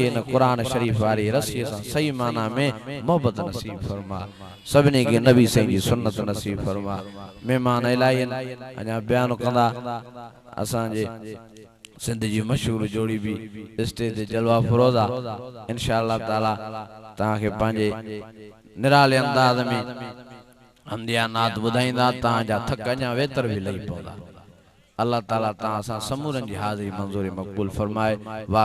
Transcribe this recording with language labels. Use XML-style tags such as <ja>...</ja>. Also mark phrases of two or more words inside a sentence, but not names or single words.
<sd>न कुरान शरीफ वाली रस्सी से सही माना में मोहब्बत नसीब फरमा सबने के नबी साईं जी सुन्नत नसीब फरमा मेहमान इलाही अञा बयान कंदा असां जे सिंध जी मशहूर जोड़ी भी स्टेज ते जलवा फरोज़ा इंशाअल्लाह ताला ताके पांजे निराले अंदाज में हमदिया नात बुधाइंदा ताजा थक अञा वेतर भी लही पवंदा अल्लाह ताला ता समूरन जी हाज़िरी मंजूरी मक़बूल फरमाए।</sd>